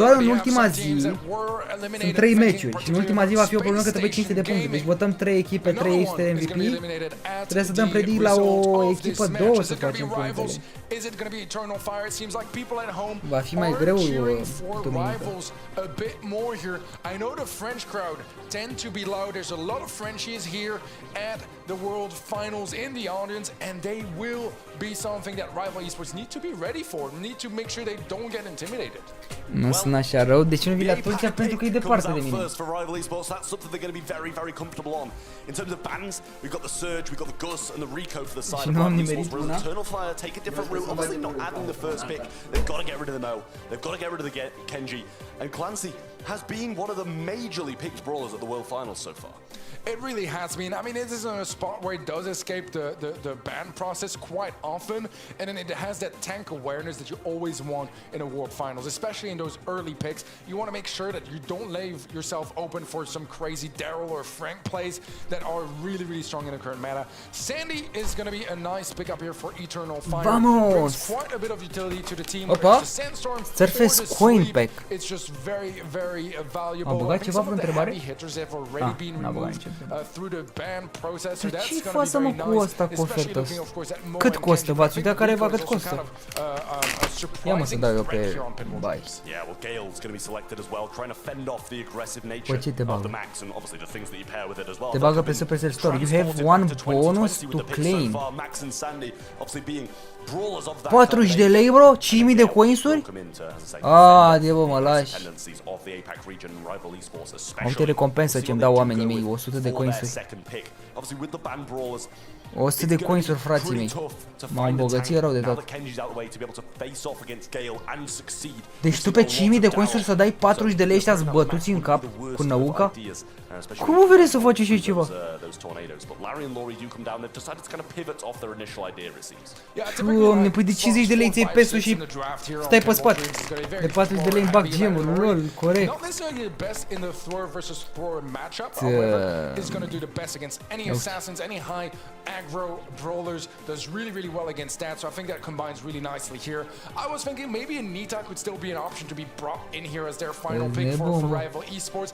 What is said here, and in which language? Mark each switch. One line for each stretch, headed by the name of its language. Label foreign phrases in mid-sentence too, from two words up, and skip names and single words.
Romanian: Doar în ultima zi sunt 3 meciuri și în ultima zi va fi o problemă că trebuie 500 de puncte. Deci votăm 3 echipe, 300 MVP. Trebuie să dăm predict la o echipă 2 să facem punctele. Va fi mai greu duminică.
English: The World Finals in the audience, and they will be something that Rival Esports need to be ready for, need to make sure they don't get intimidated.
Romanian: Nu sunt așa rău, de ce nu vii la Turcia? Pentru că e departe de mine. Și nu am nimerit una.
English: Has been one of the majorly picked brawlers at the World Finals so far. It really has been. I mean, it is in a spot where it does escape the ban process quite often, and then it has that tank awareness that you always want in a World Finals, especially in those early picks. You want to make sure that you don't leave yourself open for some crazy Daryl or Frank plays that are really, really strong in the current meta. Sandy is going to be a nice pickup here for Eternal Fire. Vamos! Brings quite a bit of utility to the team. Opa! Sandstorm Surface coin pack. It's just very, very valuable.
Romanian: A băgat ceva vreo întrebare?
English: Through the ban process. So
Romanian: ce față mă cu ăsta cu ofertă? Cât costă? V-ați uitat careva cât costă? Ia mă să dau eu pe buy. Păi ce te bagă? Te bagă pe Supercell Store.
English: You have one bonus to claim.
Romanian: 40 de lei, bro? 5.000 de coinsuri? De bă, mă lași. Uite recompensă ce-mi dau oamenii mei, 100 de coinsuri. 100 de coinsuri, frații mei. M-au îmbogățit rău de tot. Deci tu pe 5.000 de coinsuri să dai 40 de lei ăștia zbătuți în cap cu năuca? Cum o vrei să faci și ceva? Doamne, păi de 50 de lei ți-ai pesul și stai pe spate. De 40 de lei îmi bag gemul, lol, corect.
English: Aggro brawlers does really well against that, so I think that combines really nicely here. I was thinking maybe a Nita could still be an option to be brought in here as their final pick for rival esports.